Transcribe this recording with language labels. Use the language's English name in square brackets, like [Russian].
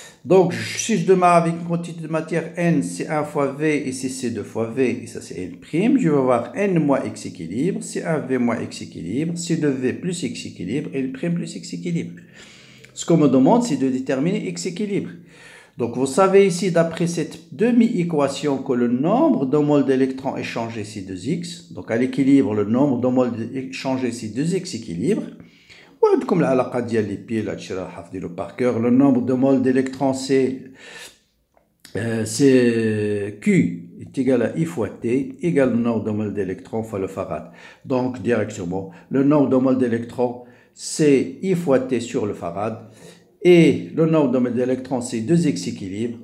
[French] Donc, si je démarre avec une quantité de matière N, c'est 1 fois V et c'est C 2 fois V, et ça c'est N', je vais avoir N moins X équilibre, c'est 1V moins X équilibre, c'est 2V plus X équilibre, et N' plus X équilibre. Ce qu'on me demande, c'est de déterminer X équilibre. Donc, vous savez ici, d'après cette demi-équation, que le nombre de moles d'électrons échangés, c'est 2X. Donc, à l'équilibre, le nombre de moles échangés, c'est 2X équilibre. [Arabic] وعندكم العلاقه ديال لي بيل هادشي راه حافظينو [French] بار كور. لو نومبر دو مول d'électrons c'est Q est égal à I fois T égale le nombre de moles d'électrons fois le farad. Donc directement le nombre de moles d'électrons c'est I fois T sur le farad et le nombre de moles d'électrons c'est 2x équilibre.